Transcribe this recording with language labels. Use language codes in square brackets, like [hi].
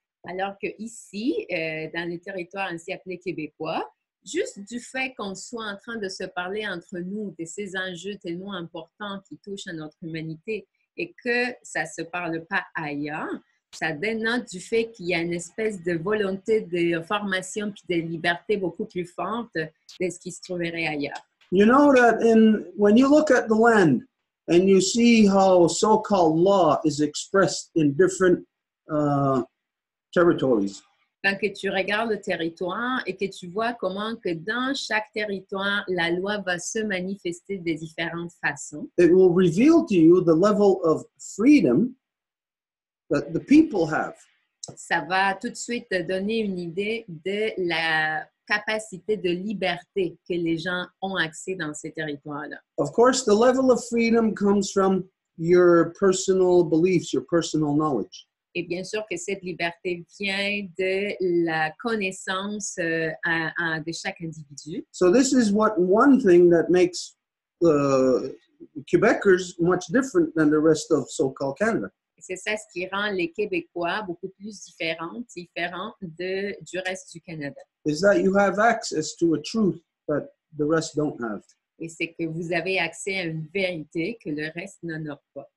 [fr] Alors que ici, dans les territoires ainsi appelés québécois, juste du fait qu'on soit en train de se parler entre nous de ces enjeux tellement importants qui touchent à notre humanité et que ça ne se parle pas ailleurs, ça dénote du fait qu'il y a une espèce de volonté de formation puis de liberté beaucoup plus forte de ce qui se trouverait ailleurs. [en] You know that when you look at the land and you see how so-called law is expressed in different territories, [fr] Quand que tu regardes le territoire et que tu vois comment que dans chaque territoire, la loi va se manifester de différentes façons, [en] it will reveal to you the level of freedom that the people have. [fr] ça va tout de suite te donner une idée de la capacité de liberté que les gens ont accès dans ces territoires-là. [en] Of course, the level of freedom comes from your personal beliefs, your personal knowledge. [fr] Et bien sûr que cette liberté vient de la connaissance de chaque individu. [en] So this is one thing that makes Quebecers much different than the rest of so-called Canada. [fr] C'est ça ce qui rend les Québécois beaucoup plus différents du reste du Canada. [en] is that you have access to a truth that the rest don't have. [fr] Et c'est que vous avez accès à une vérité que le reste n'en a pas.